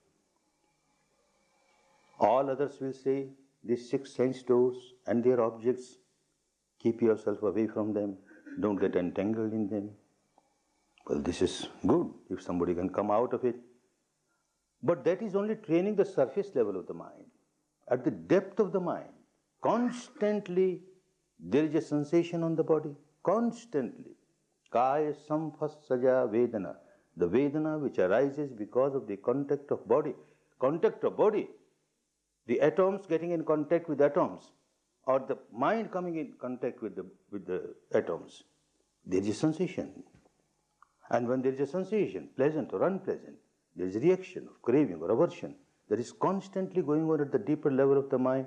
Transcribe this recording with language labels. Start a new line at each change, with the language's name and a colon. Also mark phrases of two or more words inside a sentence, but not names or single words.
English: All others will say, these 6 sense doors and their objects, keep yourself away from them, don't get entangled in them. Well, this is good if somebody can come out of it. But that is only training the surface level of the mind. At the depth of the mind, constantly there is a sensation on the body, constantly.
Pali: Kaya samphassaja vedana,
English: the vedana which arises because of the contact of body. Contact of body, the atoms getting in contact with atoms, or the mind coming in contact with the atoms. There is a sensation. And when there is a sensation, pleasant or unpleasant, there is a reaction of craving or aversion that is constantly going on at the deeper level of the mind.